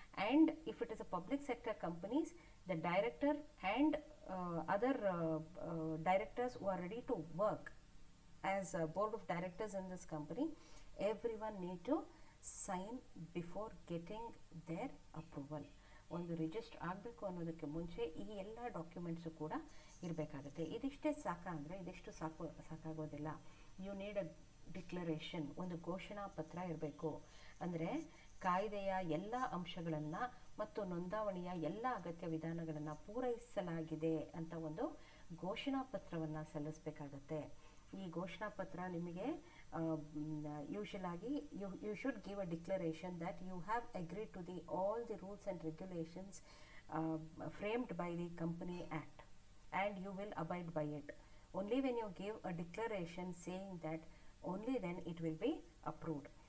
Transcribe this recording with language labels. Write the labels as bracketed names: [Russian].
[English] And if it is a public sector companies, the director and other directors who are ready to work as a board of directors in this company, everyone need to sign before getting their approval. [Kannada] ಒಂದು register ಆಗಬೇಕು ಅನ್ನೋದಕ್ಕೆ ಮುಂಚೆ ಈ ಎಲ್ಲ documents ಕೂಡ ಇರಬೇಕಾಗುತ್ತೆ. ಇದಿಷ್ಟೇ ಅಂದರೆ ಇದಿಷ್ಟು ಸಾಕಾಗೋದಿಲ್ಲ. ಯು ನೀಡ್ ಅ ಡಿಕ್ಲರೇಷನ್, ಒಂದು ಘೋಷಣಾ ಪತ್ರ ಇರಬೇಕು. ಅಂದರೆ ಕಾಯ್ದೆಯ ಎಲ್ಲ ಅಂಶಗಳನ್ನು ಮತ್ತು ನೋಂದಾವಣಿಯ ಎಲ್ಲ ಅಗತ್ಯ ವಿಧಾನಗಳನ್ನು ಪೂರೈಸಲಾಗಿದೆ ಅಂತ ಒಂದು ಘೋಷಣಾ ಪತ್ರವನ್ನು ಸಲ್ಲಿಸಬೇಕಾಗತ್ತೆ. [English] ಈ ಘೋಷಣಾ ಪತ್ರ ನಿಮಗೆ ಯೂಶಲ್ ಆಗಿ you should give a declaration that you have agreed to the all the rules and regulations framed by the company act and you will abide by it. Only when you give a declaration saying that, only then it will be approved.